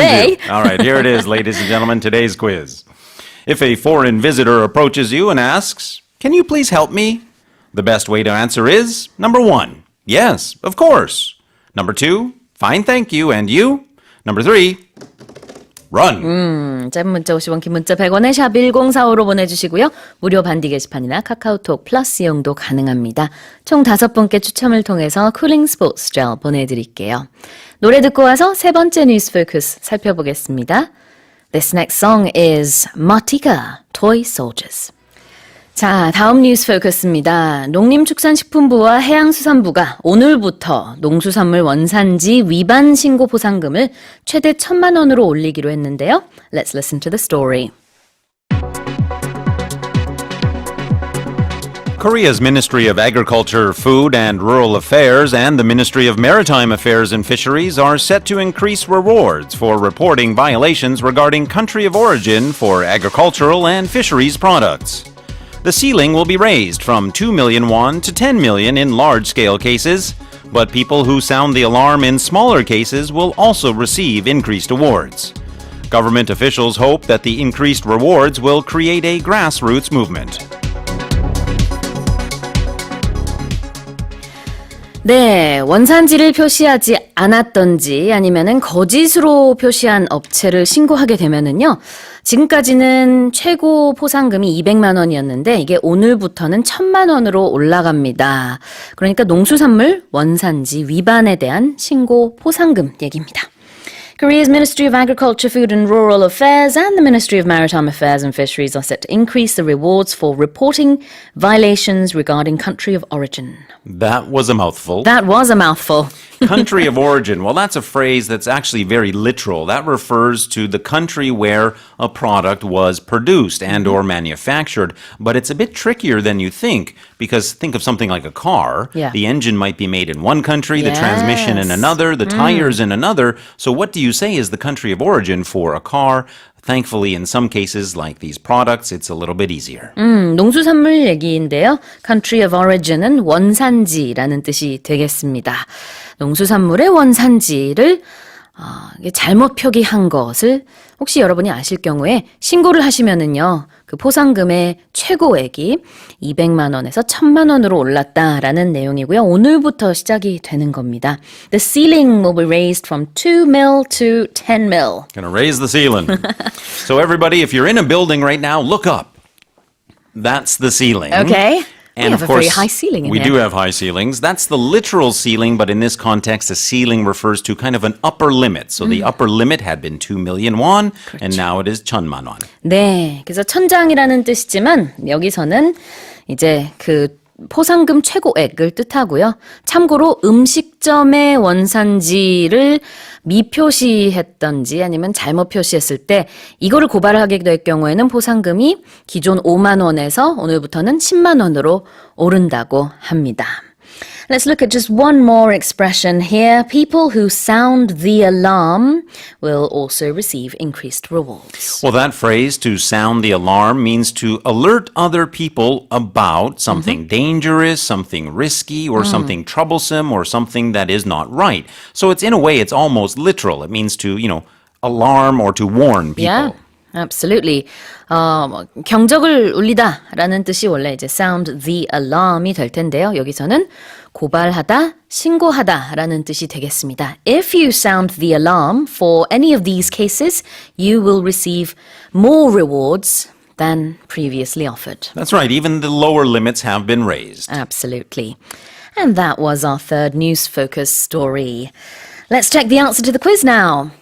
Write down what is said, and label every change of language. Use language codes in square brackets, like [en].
[en] today. you. All right, here it is, ladies and gentlemen, today's quiz. If a foreign visitor approaches you and asks, "Can you please help me?" The best way to answer is, number 1, yes, of course. Number 2, fine, thank you, and you? Number 3, run. [ko] 짧은 문자 50원, 긴 문자 100원에 샵 1045로 보내주시고요. 무료 반디 게시판이나 카카오톡 플러스 이용도 가능합니다. 총 5분께 추첨을 통해서 쿠링 스포츠 젤 보내드릴게요. 노래 듣고 와서 세 번째 뉴스 포커스 살펴보겠습니다. [en] This next song is Martika, Toy Soldiers. [ko] 자, 다음 뉴스 포커스입니다. 농림축산식품부와 해양수산부가 오늘부터 농수산물 원산지 위반 신고 보상금을 최대 1,000만 원으로 올리기로 했는데요. [en] Let's listen to the story. Korea's Ministry of Agriculture, Food and Rural Affairs and the Ministry of Maritime Affairs and Fisheries are set to increase rewards for reporting violations regarding country of origin for agricultural and fisheries products. The ceiling will be raised from 2 million won to 10 million in large-scale cases, but people who sound the alarm in smaller cases will also receive increased awards. Government officials hope that the increased rewards will create a grassroots movement. [ko] 네, 원산지를 표시하지 않았던지 아니면은 거짓으로 표시한 업체를 신고하게 되면은요. 지금까지는 최고 포상금이 200만 원이었는데 이게 오늘부터는 1000만 원으로 올라갑니다. 그러니까 농수산물 원산지 위반에 대한 신고 포상금 얘기입니다. [en] Korea's Ministry of Agriculture, Food and Rural Affairs and the Ministry of Maritime Affairs and Fisheries are set to increase the rewards for reporting violations regarding country of origin. That was a mouthful. That was a mouthful. Country of origin. Well, that's a phrase that's actually very literal. That refers to the country where a product was produced and or manufactured. But it's a bit trickier than you think because think of something like a car. Yeah. The engine might be made in one country, the transmission in Yes. another, the tires in another. So what do you say is the country of origin for a car? Thankfully, in some cases like these products, it's a little bit easier. [ko] 농수산물 얘기인데요. [en] Country of origin [ko] 은 원산지라는 뜻이 되겠습니다. 농수산물의 원산지를 이게 잘못 표기한 것을 혹시 여러분이 아실 경우에 신고를 하시면은요. 그 포상금의 최고액이 200만 원에서 1000만 원으로 올랐다라는 내용이고요. 오늘부터 시작이 되는 겁니다. [en] The ceiling will be raised from 2 mil to 10 mil. Gonna raise the ceiling. So everybody, if you're in a building right now, look up. That's the ceiling. Okay. And we have a very course, high ceiling in we here. do have high ceilings. That's the literal ceiling, but in this context, a ceiling refers to kind of an upper limit. So the upper limit had been 2 million won, and now it is 1000만 won. [ko] 네, 그래서 천장이라는 뜻이지만 여기서는 이제 그 포상금 최고액을 뜻하고요. 참고로 음식점의 원산지를 미표시했던지 아니면 잘못 표시했을 때 이거를 고발하게 될 경우에는 포상금이 기존 5만 원에서 오늘부터는 10만 원으로 오른다고 합니다. [en] Let's look at just one more expression here. People who sound the alarm will also receive increased rewards. Well, that phrase, to sound the alarm, means to alert other people about something dangerous, something risky, or something troublesome, or something that is not right. So it's, in a way, it's almost literal. It means to, alarm or to warn people. Yeah. Absolutely. [ko] 경적을 울리다라는 뜻이 원래 이제 [en] sound the alarm [ko] 이 될 텐데요. 여기서는 고발하다, 신고하다라는 뜻이 되겠습니다. [en] If you sound the alarm for any of these cases, you will receive more rewards than previously offered. That's right. Even the lower limits have been raised. Absolutely. And that was our third news focus story. Let's check the answer to the quiz now.